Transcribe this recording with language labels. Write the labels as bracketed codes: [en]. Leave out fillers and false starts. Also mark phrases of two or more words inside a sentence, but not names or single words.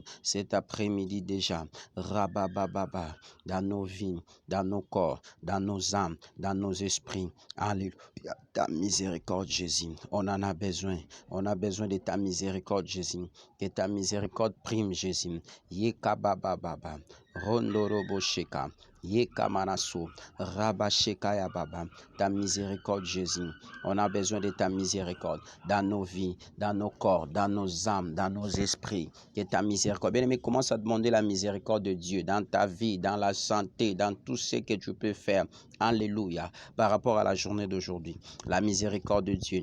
[fr] Cet après-midi déjà, rabababa, dans nos vies, dans nos corps, dans nos âmes, dans nos esprits. Alléluia. Ta miséricorde, Jésus. On en a besoin. On a besoin de ta miséricorde, Jésus. Que ta miséricorde prime, Jésus. Yekabababa, rondorobosheka. Yekamanaso, Rabasheka ya baba, ta miséricorde Jésus. On a besoin de ta miséricorde dans nos vies, dans nos corps, dans nos âmes, dans nos esprits. Que ta miséricorde. Bien-aimé, commence à demander la miséricorde de Dieu dans ta vie, dans la santé, dans tout ce que tu peux faire. Alléluia. Par rapport à la journée d'aujourd'hui, la miséricorde de Dieu.